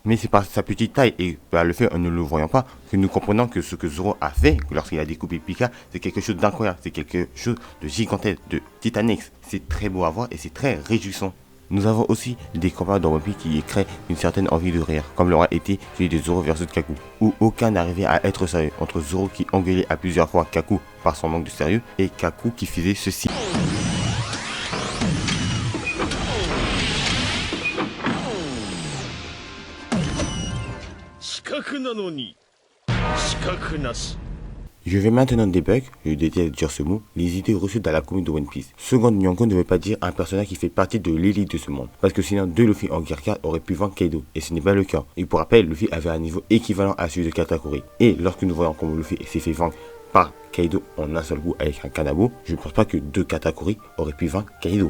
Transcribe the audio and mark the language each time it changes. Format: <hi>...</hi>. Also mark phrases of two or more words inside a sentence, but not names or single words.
<fr>Mais c'est par sa petite taille et par le fait en ne le voyant pas que nous comprenons que ce que Zoro a fait lorsqu'il a découpé Pika, c'est quelque chose d'incroyable, c'est quelque chose de gigantesque, de titanesque. C'est très beau à voir et c'est très réjouissant. Nous avons aussi des combats dans One Piece qui créent une certaine envie de rire, comme l'aura été celui de Zoro versus Kaku, où aucun n'arrivait à être sérieux, entre Zoro qui engueulait à plusieurs fois Kaku par son manque de sérieux et Kaku qui faisait ceci.</fr> <ja>四角なのに四角なし。</ja> <fr>Je vais maintenant débug, je déteste dire ce mot, les idées reçues dans la commune de One Piece. Second Yonko ne veut pas dire un personnage qui fait partie de l'élite de ce monde, parce que sinon deux Luffy en Gear 4 auraient pu vaincre Kaido, et ce n'est pas le cas. Et pour rappel, Luffy avait un niveau équivalent à celui de Katakuri. Et lorsque nous voyons comment Luffy s'est fait vaincre par Kaido en un seul coup avec un Kanabo, je ne pense pas que deux Katakuri auraient pu vaincre Kaido.</fr>